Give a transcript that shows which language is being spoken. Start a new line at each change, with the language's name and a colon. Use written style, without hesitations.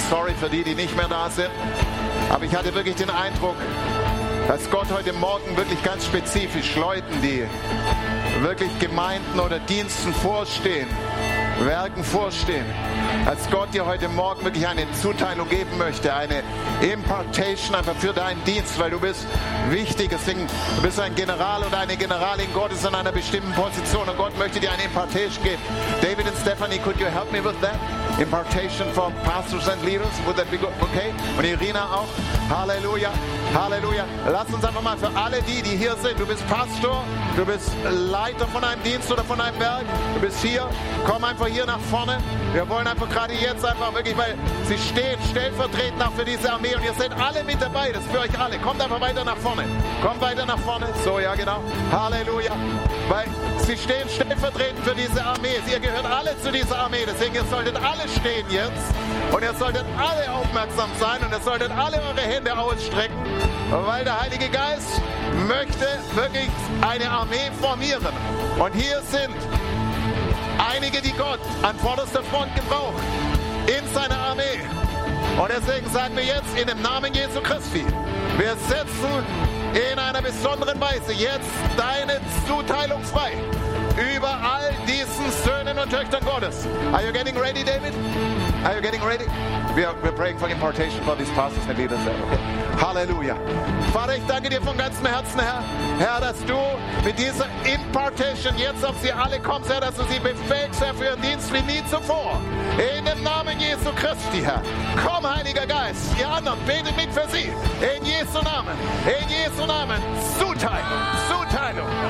German: Sorry für die, die nicht mehr da sind. Aber ich hatte wirklich den Eindruck, dass Gott heute Morgen wirklich ganz spezifisch Leuten, die wirklich Gemeinden oder Diensten vorstehen, Werken vorstehen, als Gott dir heute Morgen wirklich eine Zuteilung geben möchte, eine Impartation einfach für deinen Dienst, weil du bist wichtig, deswegen du bist ein General oder eine Generalin Gottes in einer bestimmten Position und Gott möchte dir eine Impartation geben.
English: David and Stephanie, could you help me with that? Impartation for pastors and leaders, would that be good?
German: Okay? Und Irina auch. Halleluja, Halleluja. Lass uns einfach mal für alle die, die hier sind, du bist Pastor, du bist Leiter von einem Dienst oder von einem Werk, du bist hier, komm einfach hier nach vorne. Wir wollen einfach gerade jetzt einfach wirklich, weil sie stehen stellvertretend auch für diese Armee und ihr seid alle mit dabei, das ist für euch alle. Kommt einfach weiter nach vorne. Kommt weiter nach vorne. So, ja, genau. Halleluja. Weil sie stehen stellvertretend für diese Armee. Ihr gehört alle zu dieser Armee, deswegen ihr solltet alle stehen jetzt und ihr solltet alle aufmerksam sein und ihr solltet alle eure Hände ausstrecken, weil der Heilige Geist möchte wirklich eine Armee formieren. Und hier sind einige, die Gott an vorderster Front gebraucht, in seiner Armee. Und deswegen sagen wir jetzt in dem Namen Jesu Christi, wir setzen in einer besonderen Weise jetzt deine Zuteilung frei über all diesen Söhnen und Töchtern Gottes.
English: Are you getting ready, David? Are you getting ready? We're praying for impartation for these pastors and leaders.
German: Okay. Halleluja. Vater, ich danke dir von ganzem Herzen, Herr. Herr, dass du mit dieser Impartation jetzt auf sie alle kommst, Herr, dass du sie befähigst, Herr, für ihren Dienst wie nie zuvor. In dem Namen Jesu Christi, Herr. Komm, Heiliger Geist, die anderen beten mit für sie. In Jesu Namen. In Jesu Namen. Zuteilung. Zuteilung.